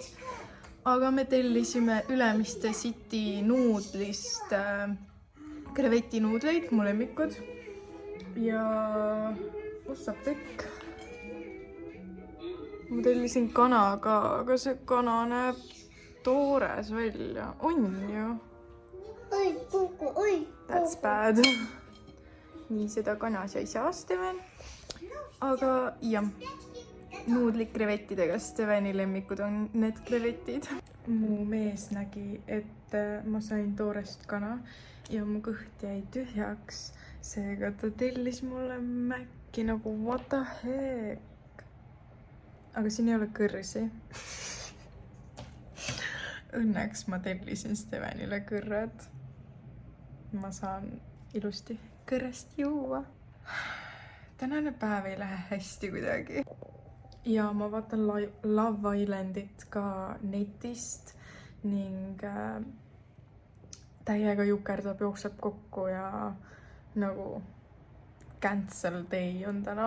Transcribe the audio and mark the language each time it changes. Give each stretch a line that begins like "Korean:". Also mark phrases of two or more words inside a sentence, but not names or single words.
Estonian: Aga me tellisime Ülemiste City nuudlist krevetinuudleid, mu lemmikud. Ja saab kõik. Ma tellisin kana ka, aga see kana näeb toores välja. On ju? Oi, puku, oi.
English: That's bad.
Estonian: Nii seda kana sa ei saa, Steven. Aga jah, nuudlik krevettidega. Steveni lemmikud on need krevetid. Mu mees nägi, et ma sain toorest kana ja mu kõht jäi tühjaks. Seega ta tellis mulle mäkki nagu
English: what the heck.
Estonian: Aga siin ei ole kõrsi. Õnneks ma tellisin Stevenile kõrred. Ma saan ilusti kõrrest juua. Tänane päev ei lähe hästi kuidagi. Ja ma vaatan Love Islandit ka netist ning täiega jukerdab, jookseb kokku ja nagu
English: cancel day
Estonian: on täna.